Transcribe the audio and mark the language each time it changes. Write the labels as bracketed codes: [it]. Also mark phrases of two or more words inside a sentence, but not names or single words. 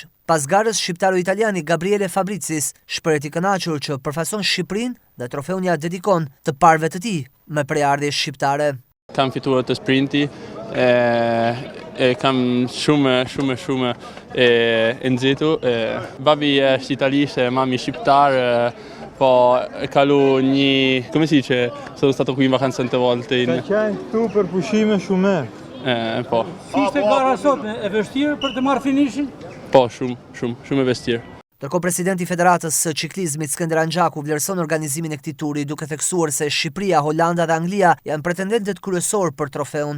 [sq] Pas garës, shqiptaro-italiani Gabriele Fabricis shpreh i kënaqur që përfaqëson Shqipërinë dhe trofeun ja dedikon të parëve të tij me prejardhje shqiptare. Kam fituar të sprinti, kam shumë e nxitur. Babi është italist e mami shqiptar, po e kalu një, [it] come si dice, sono stato qui in vacanza tante volte. [sq] Ka qenë këtu për pushime shumë. Po. Si ishte gara sot, e vështirë për të marrë finishin? Po, shumë e vështirë. Ndërkohë presidenti i Federatës së Ciklizmit Skënder Anxhaku vlerëson organizimin e këtij turi, duke theksuar se Shqipëria, Holanda dhe Anglia janë pretendentët kryesorë për trofeun.